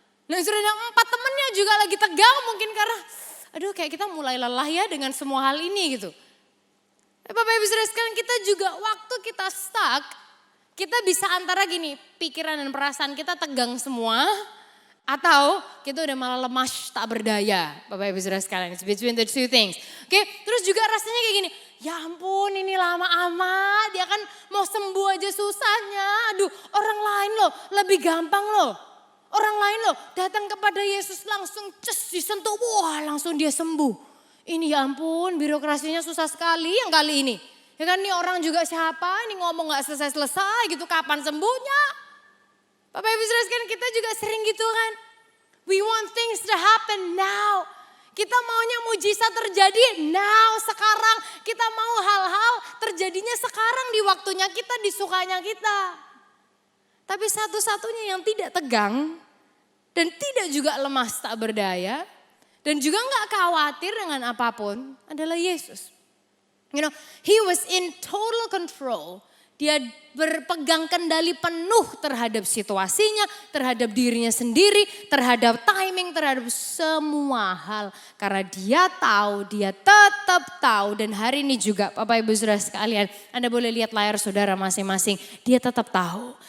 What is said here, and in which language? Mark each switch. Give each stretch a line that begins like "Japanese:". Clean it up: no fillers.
Indonesian: Nah sudah yang 4 temennya juga lagi tegang mungkin karena aduh kayak kita mulai lelah ya dengan semua hal ini gitu. Bapak Ibu Saudara sekalian kita juga waktu kita stuck, kita bisa antara gini, pikiran dan perasaan kita tegang semua. Atau kita udah malah lemas tak berdaya. Bapak Ibu Saudara sekalian,
English: it's between the two things.
Indonesian: Oke, terus juga rasanya kayak gini, ya ampun ini lama amat, ya kan mau sembuh aja susahnya. Aduh orang lain loh lebih gampang loh. Orang lain loh datang kepada Yesus langsung disentuh, wah langsung dia sembuh. Ini ya ampun birokrasinya susah sekali yang kali ini. Ya kan nih orang juga siapa, ini ngomong gak selesai-selesai gitu, kapan sembuhnya? Bapak Ibu Saudara sekalian kita juga sering gitu kan.
English: We want things to happen now.
Indonesian: Kita maunya mujizat terjadi now, sekarang. Kita mau hal-hal terjadinya sekarang di waktunya kita, di sukanya kita. Tapi satu-satunya yang tidak tegang dan tidak juga lemas tak berdaya dan juga nggak khawatir dengan apapun adalah Yesus.
English: You know, he was in total control.
Indonesian: Dia berpegang kendali penuh terhadap situasinya, terhadap dirinya sendiri, terhadap timing, terhadap semua hal. Karena dia tahu, dia tetap tahu. Dan hari ini juga Bapak Ibu Saudara sekalian, Anda boleh lihat layar saudara masing-masing. Dia tetap tahu.